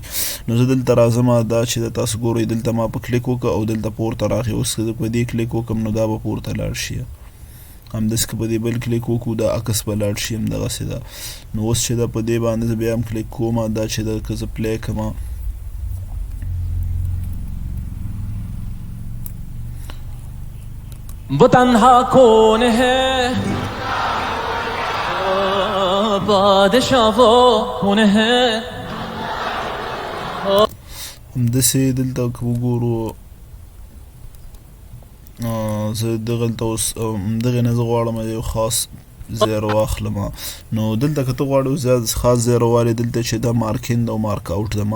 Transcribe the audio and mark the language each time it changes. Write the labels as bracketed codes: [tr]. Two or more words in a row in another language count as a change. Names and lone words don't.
[ps] نو زه دلته راځم، دا چې د تاسو ګورئ دلته ما په کلیک وکړه او دلته پورته راغی. اوس که زه په دې کلیک وکړم نو دا به پورته لاړ شي، همداسې که په دې بل کلیک وکړو دا عکس به لاړ شي، همدغسې ده. نو اوس چې دا په دې باندې زه بیا هم کلیک کوم، دا چې ده که زه پلی کړم [hi] वो तन्हा कौन है, बादशाह वो कौन है. [ps] همداسې دلته که وګورو زه دغلته اوس همدغې نه زه غواړم یو خاص ځای راواخلم. نو دلته که ته غواړې زیات خاص ځای راوالې، دلته چې دا [en] mark in [ps] او [en] mark out [ps] ده.